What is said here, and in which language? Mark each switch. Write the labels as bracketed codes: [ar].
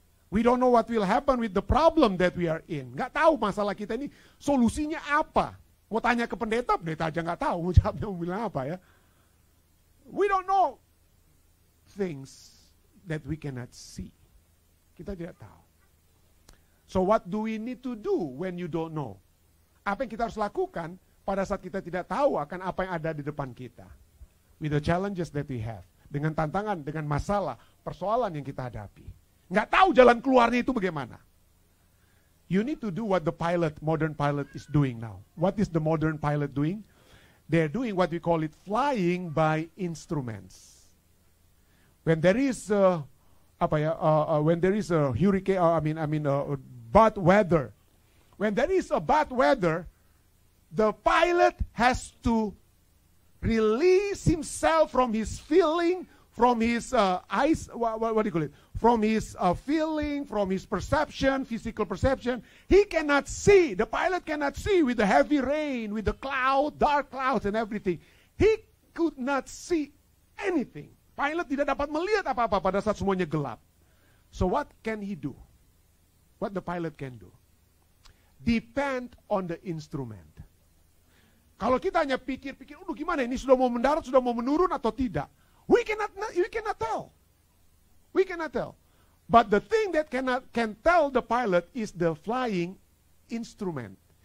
[en] We don't know what will happen with the problem that we are in. [id] Nggak tahu masalah kita ini solusinya apa. Mau tanya ke pendeta aja nggak tahu mau jawabnya mau bilang apa ya. [en] We don't know things that we cannot see. [id] Kita tidak tahu. [en] So what do we need to do when you don't know? [id] Apa yang kita harus lakukan pada saat kita tidak tahu akan apa yang ada di depan kita? [en] With the challenges that we have. [id] Dengan tantangan, dengan masalah, persoalan yang kita hadapi. Nggak tahu jalan keluarnya itu bagaimana. [en] You need to do what the modern pilot is doing now. What is the modern pilot doing? They're doing what we call it flying by instruments. When there is when there is a hurricane, bad weather. When there is a bad weather, the pilot has to release himself from his feeling, from his what do you call it? From his feeling, from his perception, physical perception. He cannot see. The pilot cannot see with the heavy rain, with the dark clouds and everything. He could not see anything. [id] Pilot tidak dapat melihat apa-apa pada saat semuanya gelap. [en] So what can he do? What the pilot can do? Depend on the instrument. [id] Kalau kita hanya pikir-pikir, gimana ini sudah mau mendarat, sudah mau menurun atau tidak? [en] We cannot tell. We cannot tell. But the thing that can tell the pilot is the flying instrument.